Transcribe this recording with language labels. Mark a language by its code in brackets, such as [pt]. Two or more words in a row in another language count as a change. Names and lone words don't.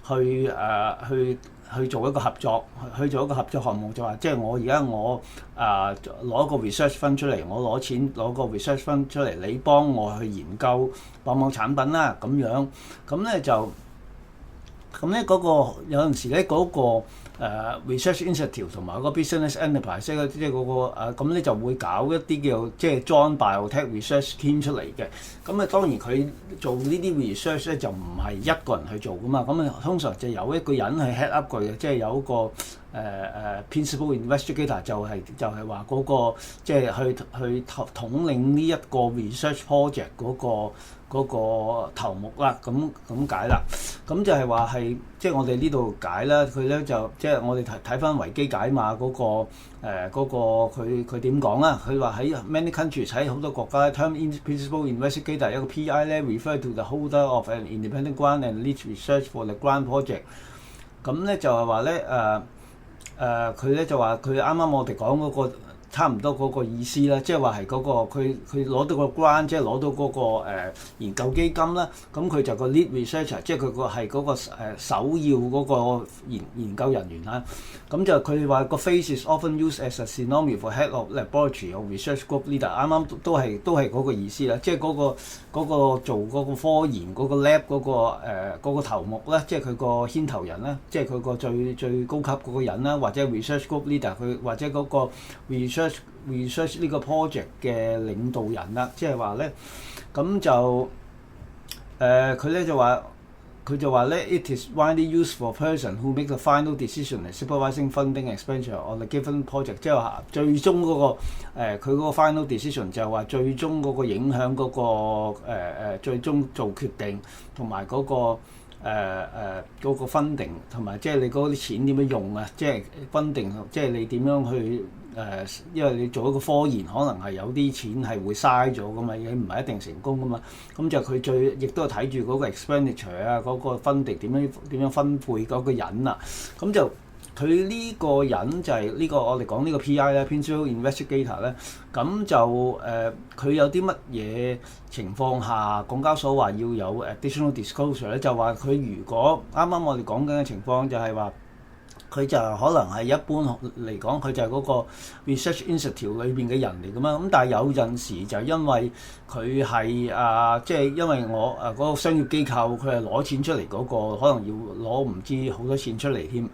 [yue] 去做一個合作，去做一個合作項目，就話即係我而家攞個 [en] research fund [yue] 出嚟，我攞錢攞個 [en] research fund [yue] 出嚟，你幫我去研究某某產品啦咁樣，咁咧就咁咧嗰個有陣時咧嗰個 [en] research institute [yue] 同埋嗰個 [en] business enterprise [yue] 即係嗰個咁咧就會搞一啲叫即係 [en] joint biotech research team [yue] 出嚟嘅。咁啊當然佢做呢啲 research 咧就唔係一個人去做噶嘛，咁啊通常就有一個人去 [en] head up [yue] 佢嘅，即係有一個 [en] principal investigator [yue] 就係話嗰個即係去統領呢一個 [en] research project [yue] 嗰個頭目啦，咁解啦。咁就係話係即係我哋呢度解啦，佢咧就即係我哋睇翻維基解碼嗰個佢點講啦？佢話喺 [en] many countries [yue] 喺好多國家 [en] term principal investigator [yue] 一個 [en] PI 咧 refer to the holder of an independent grant and lead research for the grant project。 [yue] 咁咧就係話咧佢咧就話佢啱啱我哋講嗰個差唔多嗰個意思啦，即係話係嗰個佢攞到個 grant， 即係攞到嗰個研究基金啦。咁佢就個 [en] lead researcher， [yue] 即係佢個係嗰個首要嗰個研究人員啦。咁就佢話個 [en] phrase is often used as a synonym for head of laboratory or research group leader。 [yue] 啱啱都係嗰個意思啦，即係嗰個做嗰個科研嗰個 lab 嗰個頭目咧，即係佢個牽頭人啦，即係佢個最高級嗰個人啦，或者 [en] research group leader [yue] 佢或者嗰個 research 呢個 project 嘅領導人啦，即係話咧，咁就佢咧就話咧 ， [en] it is widely used for person who make the final decision and supervising funding expenditure on a given project， [yue] 即係話最終嗰個佢嗰個 [en] final decision [yue] 就係話最終嗰個影響嗰個最終做決定同埋嗰個嗰個 funding 同埋即係你嗰啲錢點樣用啊？即係 funding 即係你點樣去因為你做一個科研，可能係有啲錢係會嘥咗噶嘛，你唔係一定成功噶嘛。咁就佢亦都係睇住嗰個 expenditure 啊，嗰個 funding 點樣分配嗰個人啊。咁就佢呢個人就係呢個我哋講呢個 P.I. 咧 [en] Principal Investigator [yue] 咧，咁就佢有啲乜嘢情況下港交所話要有 [en] additional disclosure [yue] 咧？就話佢如果啱啱我哋講緊嘅情況就係話。佢就可能係一般嚟講，佢就係嗰個 [en] research institute [yue] 裏邊嘅人嚟㗎嘛。咁但係有陣時就因為佢係即係因為我嗰個商業機構佢係攞錢出嚟嗰個，可能要攞唔知好多錢出嚟添。